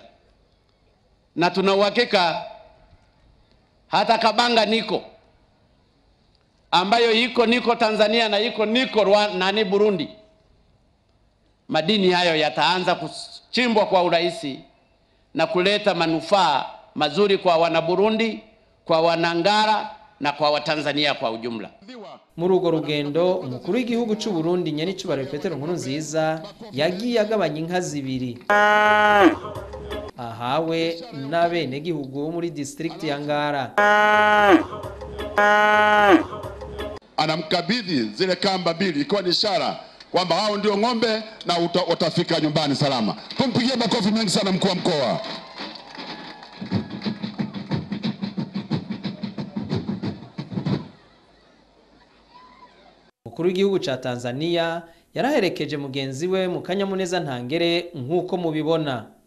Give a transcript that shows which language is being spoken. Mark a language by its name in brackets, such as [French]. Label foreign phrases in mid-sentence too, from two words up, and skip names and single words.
[Swahili] Na tuna uhakika hata Kabanga niko ambayo niko Tanzania na niko Rwanda na Burundi, madini hayo yataanza kuchimbwa kwa urahisi na kuleta manufaa mazuri kwa wana Burundi, kwa wanangara na kwa Watanzania kwa ujumla. [Rundi] Muri urwo rugendo umukuru w'igihugu cy'u Burundi nyanicyubahiro Pierre Nkurunziza yagiye agabanya inka zibiri ahawe n'abenegihugu bo muri district ya Ngara. [Swahili] Anamkabidhi zile kamba mbili ikiwa ni ishara kwamba hao ndio ng'ombe na utafika nyumbani salama. Tumpigie makofi mengi sana mkuu wa mkoa. [Rundi] Umukuru w'igihugu ca Tanzania yaraherekeje mugenzi we mu kanyamuneza ntangere nk'uko mubibona.